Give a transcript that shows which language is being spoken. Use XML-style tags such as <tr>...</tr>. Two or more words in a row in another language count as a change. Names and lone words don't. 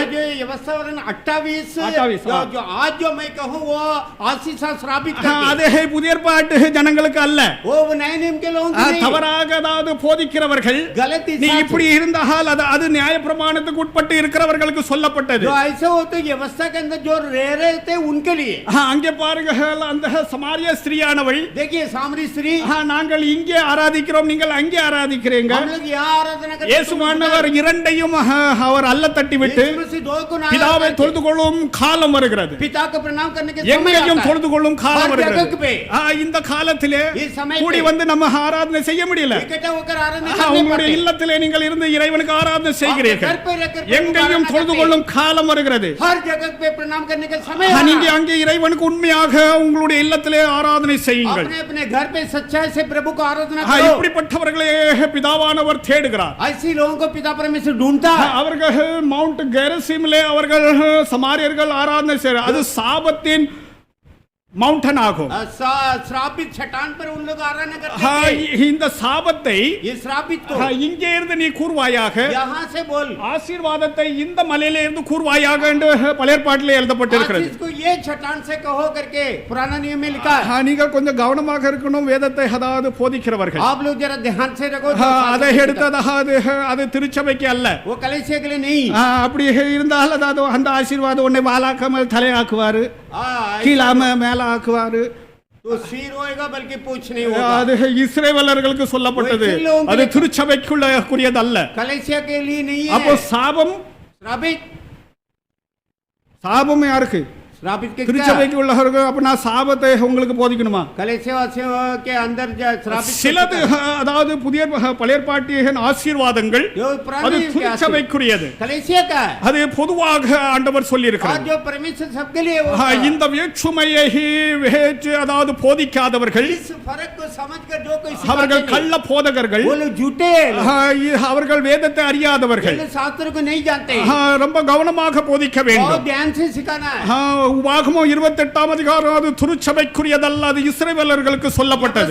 <hi>आज ये व्यवस्थावरण 28 हाँ। जो आज जो मैं कहूँ वो आशीष श्रापित करके</hi> <ta>அதே புதிய ஏற்பாட்டு ஜனங்களுக்கு அல்ல.</ta> <hi>वो नए नियम के लोगों के लिए</hi> <ta>தவறாக அதாவது போதிக்கிறவர்கள்,</ta> <hi>गलत</hi> <ta>நீ</ta> <hi>हिसाब</hi> <ta>இப்படி இருந்தால் அது நியாயப்பிரமாணத்துக்கு உட்பட்டு இருக்கிறவர்களுக்கு சொல்லப்பட்டது.</ta> <hi>जो ऐसे होते व्यवस्था के अंदर जो रह रहे थे उनके लिए.</hi> <ta>அங்கே பாருங்கள், அந்த சமாரிய ஸ்திரீயானவள்,</ta> <hi>देखिए सामरी स्त्री,</hi> <ta>நாங்கள் இங்கே ஆராதிக்கிறோம், நீங்கள் அங்கே ஆராதிக்கிறீங்க.</ta> <hi>हम लोग यहाँ आराधना करते हैं,</hi> <ta>இயேசுவானவர் இரண்டையும் அவர் அல்ல தட்டிவிட்டு</ta> <hi>यीशु मसीह दो को ना</hi> <ta>பிதாவை</ta> <hi>करके</hi> <ta>தொழுது கொள்ளும் காலம் வருகிறது.</ta> <hi>पिता को प्रणाम करने के समय</hi> <ta>எங்கேயும்</ta> <hi>आता है.</hi> <ta>தொழுது கொள்ளும் காலம்</ta> <hi>हर</hi> <ta>வருகிறது.</ta> <hi>जगह पे</hi> <ta>இந்த காலத்திலே</ta> <hi>इस समय</hi> <ta>கூடி</ta> <hi>पे</hi> <ta>வந்து நம்ம ஆராதனை செய்ய முடியல.</ta> <hi>इकट्ठा होकर आराधना करने</hi> <ta>உங்களுடைய</ta> <hi>पड़ते.</hi> <ta>இல்லத்திலே நீங்கள் இருந்து இறைவனுக்கு ஆராதனை செய்கிறீர்கள்.</ta> <hi>घर पे रहकर</hi> <ta>எங்கேயும்</ta> <hi>आराधना</hi> <ta>தொழுது</ta> <hi>करते.</hi> <ta>கொள்ளும் காலம் வருகிறது.</ta> <hi>हर जगह पे प्रणाम करने का समय</hi> <ta>நீங்க</ta> <hi>आ रहा है.</hi> <ta>அங்கே இறைவனுக்கு உண்மையாக உங்களுடைய இல்லத்திலே ஆராதனை செய்யுங்கள்.</ta> <hi>अपने अपने घर पे सच्चाई से प्रभु को आराधना करो.</hi> <ta>இப்படிப்பட்டவர்களே பிதாவானவர் தேடுகிறார்.</ta> <hi>ऐसी लोगों को पिता परमेश्वर ढूंढता है.</hi> <ta>அவர்கள் மவுண்ட் கெரசிமிலே அவர்கள் சமாரியர்கள் ஆராதனை செய்கிறார். அது சாபத்தின் மவுண்டன் ஆகும்.</ta> <hi>श्रापित चट्टान पर उन लोग आराधना करते थे.</hi> <ta>இந்த சாபத்தை</ta> <hi>ये श्रापित को</hi> <ta>இங்கே இருந்து நீ கூர்வாயாக,</ta> <hi>यहाँ से बोल.</hi> <ta>ஆசீர்வாதத்தை இந்த மலையில இருந்து கூர்வாயாக என்று பழைய ஏற்பாட்டிலே எழுதப்பட்டிருக்கிறது.</ta> <hi>आशीष को ये चट्टान से कहो करके पुराना नियम में लिखा है.</hi> <ta>நீங்கள் கொஞ்சம் கவனமாக இருக்கணும், வேதத்தை அதாவது போதிக்கிறவர்கள்.</ta> <hi>आप लोग जरा ध्यान से रखो.</hi> <ta>அதை எடுத்ததாவது அது திருச்சபைக்கு அல்ல.</ta> <hi>वो कलीसिया के लिए नहीं.</hi> <ta>அப்படி இருந்தால் அதாவது அந்த ஆசீர்வாதம் உன்னை வாலாக்காமல் தலையாக்குவாரு, கீழாம மேல ஆக்குவாரு.</ta> <hi>तो सिर होएगा बल्कि पूछ नहीं होगा.</hi> <ta>அது இஸ்ரவேலர்களுக்கு சொல்லப்பட்டது, அது திருச்சபைக்குரியது அல்ல.</ta> <hi>कलीसिया के लिए नहीं</hi> <ta>அப்போ</ta> <hi>है.</hi> <ta>சாபம்</ta> <hi>श्रापित</hi> <ta>சாபம் யாருக்கு?</ta> <hi>श्रापित के क्या?</hi> <ta>திருச்சபைக்கு உள்ளவர்கள். அப்ப நான் சாபத்தை உங்களுக்கு போதிக்கணுமா?</ta> <hi>कलीसिया वासियों के अंदर श्रापित</hi> <ta>சிலது அதாவது புதிய பழைய ஏற்பாட்டின் ஆசீர்வாதங்கள்</ta> <hi>जो</hi> <ta>அது</ta> <hi>पुरानी</hi> <ta>திருச்சபைக்குரியது.</ta> <hi>कलीसिया का है.</hi> <ta>அது பொதுவாக ஆண்டவர் சொல்லி</ta> <hi>और</hi> <ta>இருக்கிறார்.</ta> <hi>जो परमेश्वर सबके लिए वो</hi> <ta>இந்த வேற்றுமையை அதாவது போதிக்காதவர்கள்,</ta> <hi>इस फर्क को समझकर जो कोई</hi> <ta>அவர்கள்</ta> <hi>सिखाते</hi> <ta>கள்ள போதகர்கள்,</ta> <hi>नहीं, वो लोग झूठे लोग,</hi> <ta>அவர்கள் வேதத்தை அறியாதவர்கள்.</ta> <hi>ये लोग शास्त्र को नहीं जानते.</hi> <ta>ரொம்ப கவனமாக போதிக்க</ta> <hi>बहुत</hi> <ta>வேண்டும்.</ta> <hi>ध्यान से सिखाना है.</hi> <ta>உபாகமம் 28ஆம் அதிகாரம் அது திருச்சபைக்குரியதல்ல, அது இஸ்ரவேலர்களுக்கு சொல்லப்பட்டது.</ta>